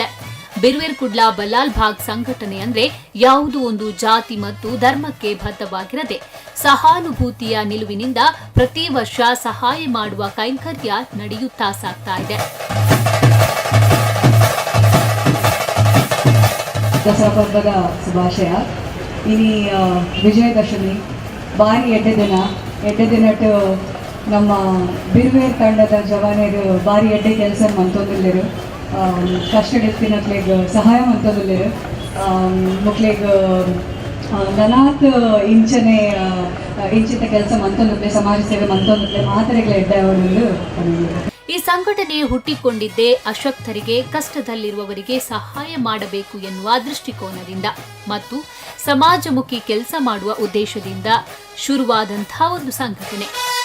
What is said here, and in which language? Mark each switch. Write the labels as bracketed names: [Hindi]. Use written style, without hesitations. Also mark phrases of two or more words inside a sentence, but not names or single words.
[Kannada] ಬಿರ್ವೇರ್ ಕುಡ್ಲ ಬಳ್ಳಾಲ್ ಭಾಗ್ ಸಂಘಟನೆ ಅಂದ್ರೆ ಯಾವುದೋ ಒಂದು ಜಾತಿ ಮತ್ತು ಧರ್ಮಕ್ಕೆ ಬದ್ಧವಾಗಿರದೆ ಸಹಾನುಭೂತಿಯ ನಿಲುವಿನಿಂದ ಪ್ರತಿ ವರ್ಷ ಸಹಾಯ ಮಾಡುವ ಕೈಂಕರ್ಯ ನಡೆಯುತ್ತಾ ಸಾಗ್ತಾ ಇದೆ. ದಸರಾ ಹಬ್ಬದ ಶುಭಾಶಯ. [Tulu] ಇನಿ ವಿಜಯದಶಮಿ ಭಾರಿ ಎಡ್ಡೆ ದಿನಟ್ಟು ನಮ್ಮ ಬಿರ್ವೇರ್ ತಂಡದ ಜವಾನರು ಭಾರಿ ಎಡ್ಡೆ ಕೆಲಸ ಮಂತೊಂದಿಲ್ಲರು, ಕಷ್ಟಡಿತ್ತಿನಕ್ಲೆಗ್ ಸಹಾಯ ಮಂತೊಂದಿಲ್ಲರು, ಮಕ್ಳಿಗೆ ನನಾತ್ ಇಂಚಿತ ಕೆಲಸ ಮಂತೊಂದಿಲ್ಲ, ಸಮಾಜ ಸೇವೆ ಮಂತೊಂದಿಲ್ಲ ಮಾತ್ರೆಗಳ ಎಡ್ಡೆ ಅವರು. [Kannada] ಈ ಸಂಘಟನೆ ಹುಟ್ಟಿಕೊಂಡಿದ್ದೇ ಅಶಕ್ತರಿಗೆ, ಕಷ್ಟದಲ್ಲಿರುವವರಿಗೆ ಸಹಾಯ ಮಾಡಬೇಕು ಎನ್ನುವ ದೃಷ್ಟಿಕೋನದಿಂದ ಮತ್ತು ಸಮಾಜಮುಖಿ ಕೆಲಸ ಮಾಡುವ ಉದ್ದೇಶದಿಂದ ಶುರುವಾದಂತಹ ಒಂದು ಸಂಘಟನೆ.